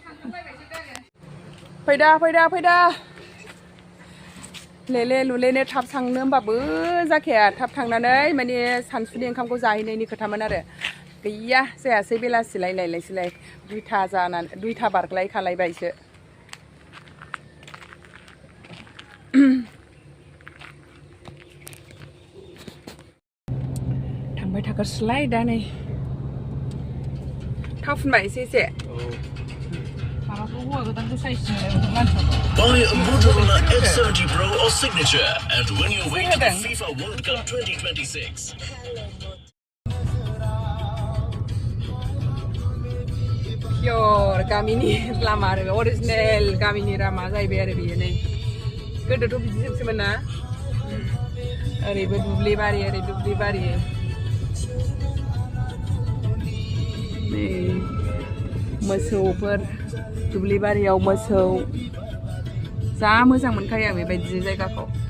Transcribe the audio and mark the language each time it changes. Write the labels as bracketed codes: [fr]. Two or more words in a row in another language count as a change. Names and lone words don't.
[brx] फैदा लेले लुलेनो थाब थांनो होमबाबो जाखाया थाब थांनानै माने सानसुनि ओंखामखौ जाहैनायनि खोथामोन आरो गैया जायासै बेलासिलाय लायलायसैलाय दुइथा बारलाय खालायबायसो थांबाय थागोरसैलाय दा नै थाव फुनबाय एसे [en] Buy a Motorola F70 Pro or Signature and win your way to the FIFA World Cup 2026. [brx] Pure गामिनि लामा आरो अरिजिनेल गामिनि लामा जाहैबाय आरो बेयो नै गोदोथ' बिदिजोंसोमोन ना ओरैबो दुब्लि बारि ओरै दुब्लि बारि नै मोसौफोर दुब्लि बारियाव मोसौ जा मोजां मोनखायो आं बेबायदि जायगाखौ